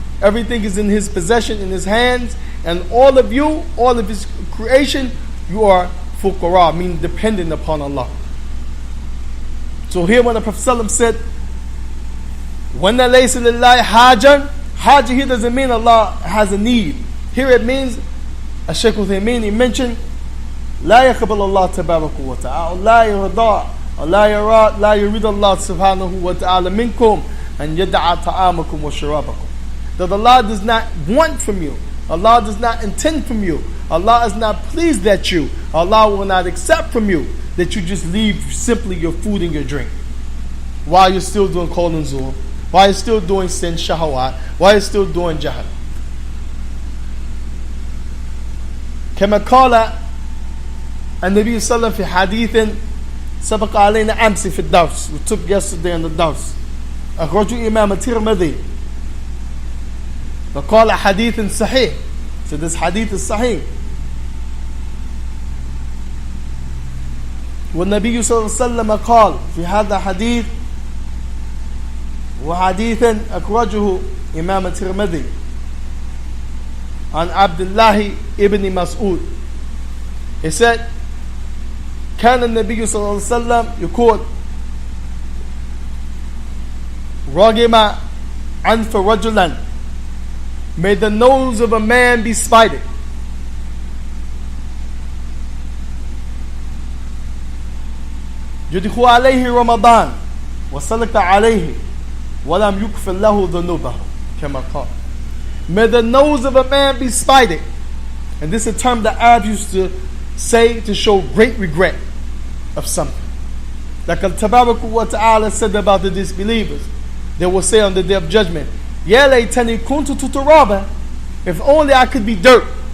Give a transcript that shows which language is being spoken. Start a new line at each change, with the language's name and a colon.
English: Everything is in His possession, in His hands. And all of you, all of His creation, you are fuqara, meaning dependent upon Allah. So here when the Prophet ﷺ said, when
Arabic: laysa lillahi haja,
English: haja here doesn't mean Allah has a need. Here it means, as Shaykh Uthaymeen, he mentioned,
Arabic: لا يقبل الله تبارك وتعالى لا يرضى لا يرى لا يريد الله سبحانه وتعالى منكم أن يدع طعامكم وشرابكم.
English: That Allah does not want from you, Allah does not intend from you, Allah is not pleased at you, Allah will not accept from you that you just leave simply your food and your drink while you're still doing qawl and zuhr, while you're still doing sin shahawat, while you're still doing jahal.
Arabic: كما قال النبي صلى الله عليه وسلم في حديث سبق علينا أمس في الدرس,
English: we took yesterday on the dars,
Arabic: أخرجه إمام الترمذي فقال حديث صحيح.
English: So this hadith is sahih.
Arabic: والنبي صلى الله عليه وسلم قال في هذا حديث وحديث أخرجه إمام الترمذي عن عبد الله ابن مسعود.
English: He said,
Arabic: كان النبي صلى الله عليه وسلم يقول رغم أنف رجلا,
English: may the nose of a man be spited.
Arabic: يدخل عليه رمضان وسلك عليه ولم يكفر له ذنوبه كما قال.
English: May the nose of a man be spited. And this is a term that Arabs used to say to show great regret of something. Like Tabarak wa Ta'ala said about the disbelievers. They will say on the day of judgment,
Arabic: Ya laytani kuntu turaba,
English: if only I could be dirt.